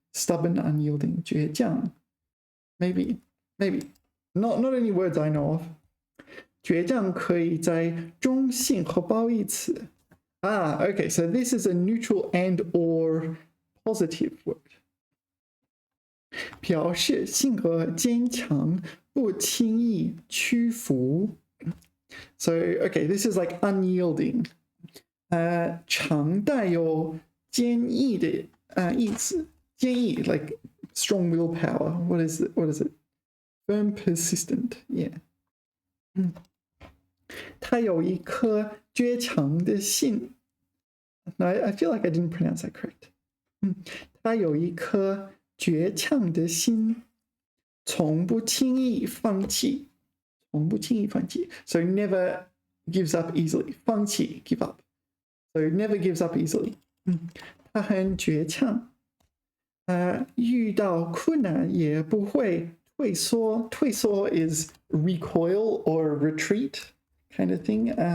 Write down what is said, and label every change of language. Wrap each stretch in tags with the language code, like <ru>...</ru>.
<en>Stubborn, unyielding, 倔强.Maybe. Not any words I know of.</en> <zh>倔强可以在中性和褒义词.</zh> <en>Okay, so this is a neutral and or positive word.</en> <zh>表示性格坚强，不轻易屈服.</zh> <en>So, okay, this is like unyielding.</en> <zh>常带有坚毅的意思，坚毅</zh> <en>like strong willpower. What is it? Firm, persistent. Yeah.</en> <zh>他有一颗倔强的心.</zh> <en>No, I feel like I didn't pronounce that correct.</en> <zh>他有一颗倔强的心，从不轻易放弃。从不轻易放弃。</zh> <en>So never gives up easily. 放弃 give up. So never gives up easily.</en> <zh>他很倔强。遇到困难也不会退缩。</zh> <en>退缩 is recoil or retreat kind of thing.</en>